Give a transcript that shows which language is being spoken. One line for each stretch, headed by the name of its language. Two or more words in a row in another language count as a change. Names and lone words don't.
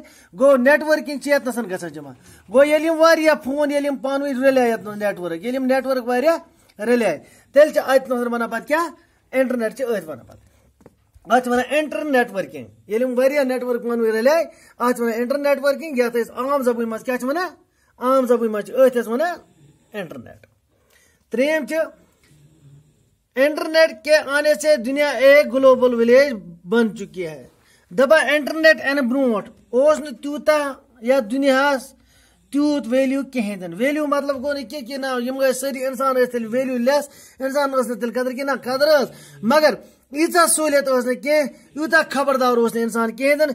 Kashmiri: گوٚو نیٹ ورکنگ چھِ یتنس گژھان جمع. گوٚو ییٚلہِ یِم واریاہ فون ییٚلہِ یِم پانہٕ ؤنۍ رلے یتنس نیٹ ورک، ییٚلہِ یِم نیٹ ورک واریاہ رلے تیٚلہِ چھِ اتنس ونان پتہٕ کیٛاہ، انٹرنیٹ چھِ أتھۍ ونان پتہٕ. اتھ چھِ ونان انٹرنیٹ ورکنگ. ییٚلہِ یِم واریاہ نیٹ ورک پانہٕ ؤنۍ رلے اتھ چھِ ونان انٹرنیٹ ورکنگ. یتھ أسۍ عام زبٲنۍ منٛز کیٛاہ چھِ ونان، عام زبٲنۍ منٛز چھِ أتھۍ أسۍ ونان انٹرنیٹ. ترٛیٚیِم چھِ
Urdu: انٹرنیٹ کے آنے سے دنیا ایک
English: global village
Urdu: بن چکی ہے.
Kashmiri: دپان انٹرنیٹ اینہٕ برونٛٹھ اوس نہٕ تیوٗتاہ یتھ دُنیاہس تیوٗت ویلیوٗ کِہینۍ تہِ نہٕ. ویلیوٗ مطلب گوٚو نہٕ کینٛہہ کہِ نہ یِم ٲسۍ سٲری اِنسان ٲسۍ تیٚلہِ
English: value less,
Kashmiri: اِنسان ٲس نہٕ تیٚلہِ قدر کینٛہہ. نہ قدر ٲس، مگر ییٖژاہ سہوٗلیت ٲس نہٕ کینٛہہ، یوٗتاہ خبردار اوس نہٕ اِنسان کِہینۍ تہِ نہٕ.